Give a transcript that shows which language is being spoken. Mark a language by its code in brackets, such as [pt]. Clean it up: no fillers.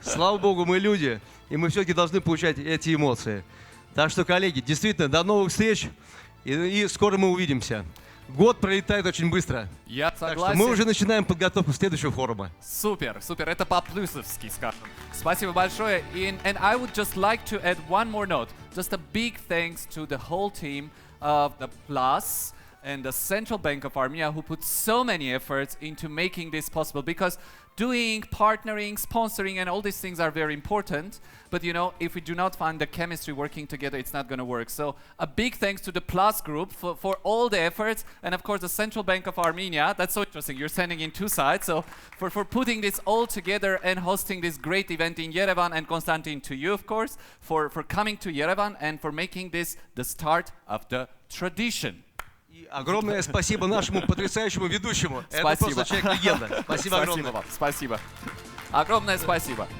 [ru] Слава богу, мы люди, и мы все-таки должны получать эти эмоции. Так что, коллеги, действительно, до новых встреч, и скоро мы увидимся. Год пролетает очень быстро. Я согласен. Так что мы уже начинаем подготовку следующего форума. Супер, супер. Это по-плюсовски, скажем. Спасибо большое. [en] And I would just like to add one more note. Just a big thanks to the whole team of the Plus and the Central Bank of Armenia, who put so many efforts into making this possible, because doing, partnering, sponsoring, and all these things are very important. But you know, if we do not find the chemistry working together, it's not going to work. So a big thanks to the Plus group for all the efforts, and of course the Central Bank of Armenia. That's so interesting. You're standing in two sides. So for putting this all together and hosting this great event in Yerevan, and Konstantin, to you, of course, for coming to Yerevan and for making this the start of the tradition. [ru] Огромное спасибо нашему потрясающему ведущему. Спасибо. Это просто человек-легенда. Спасибо огромное. Спасибо вам. Спасибо. Огромное спасибо.